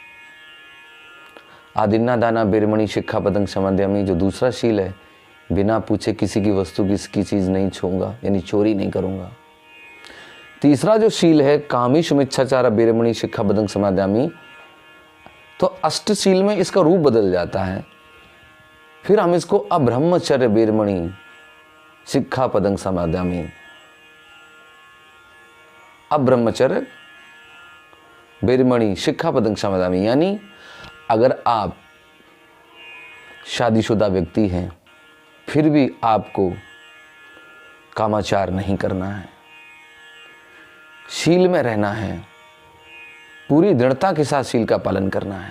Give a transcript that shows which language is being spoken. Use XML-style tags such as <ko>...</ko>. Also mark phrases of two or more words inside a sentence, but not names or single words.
<pi>आदिन्ना दाना बीरमणि शिक्षापदं समादयामि,</pi> <hi>जो दूसरा शील है, बिना पूछे किसी की वस्तु किसी चीज़ नहीं छूऊंगा, यानी चोरी नहीं करूँगा। तीसरा जो शील है</hi> <pi>कामीषु मिच्छाचार बीरमणि शिक्षापदं समादयामि,</pi> <hi>तो अष्टशील में इसका रूप बदल जाता है। फिर हम इसको</hi> <pi>अब्रह्मचर्य बीरमणि शिक्षापदं समादयामि, अब्रह्मचर्य बीरमणि शिक्षापदं समादयामि,</pi> <hi>यानी अगर आप शादीशुदा व्यक्ति हैं फिर भी आपको कामाचार नहीं करना है, शील में रहना है, पूरी दृढ़ता के साथ शील का पालन करना है।</hi>